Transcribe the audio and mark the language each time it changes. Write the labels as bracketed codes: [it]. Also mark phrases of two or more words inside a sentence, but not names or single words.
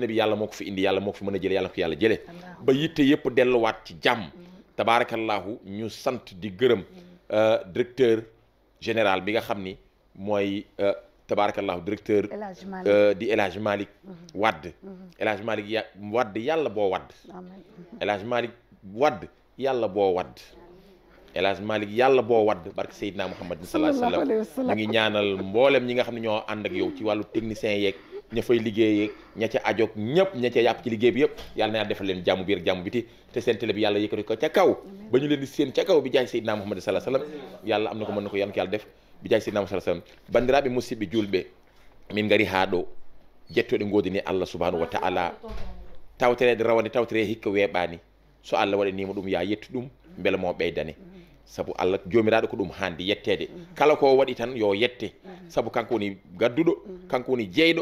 [wo] bi yàlla moo ko fi indi yàlla moo ko fi mën a jële yàlla ko yàlla jële ba yitte yëpp delluwaat ci jàmm tabaarakallaahu ñu sant di gërëm [fr] directeur général [wo] bi nga xam ni mooy tabarakallahu directeur di El Hadj Malick Wade El Hadj Malick Wade yàlla boo wadd El Hadj Malick Wade yàlla boo wadd El Hadj Malick yàlla boo wadd barke Seydina Muhammad [ar] صلى الله عليه وسلم [wo] ñu ngi ñaanal mboolem ñi nga xam ne ñoo ànd ak yow ci wàllu technicien yeeg ña fay liggéey yeeg ña ca ajoog ñëpp ña ca yàpp ci liggéey bi yëpp yàlla na yàlla defal leen jàmm biir jàmm biti te seen télé bi yàlla yëkkati ko ca kaw ba ñu leen di seen ca kaw bi jaay Seydina Muhammad [ar] صلى الله عليه وسلم [wo] yàlla am na ko mën na ko yàlla ko yàlla def bi jaay Seydina Muhammad [ar] صلى الله عليه وسلم [ff] bandiraɓe musidɓe julɓe min ngari haa ɗo jettoɗe godini [wo] Allah [ar] سبحانه وتعالى [ff] tawterede rawande tawtere hikka weeɓani so Allah waɗanima ɗum ya yettu ɗum beele mo ɓeydane saabu Allah jomiraɗo ko ɗum handi yettede kala ko waɗi tan yo yette saabu kanko woni gadduɗo kanko woni jeyɗo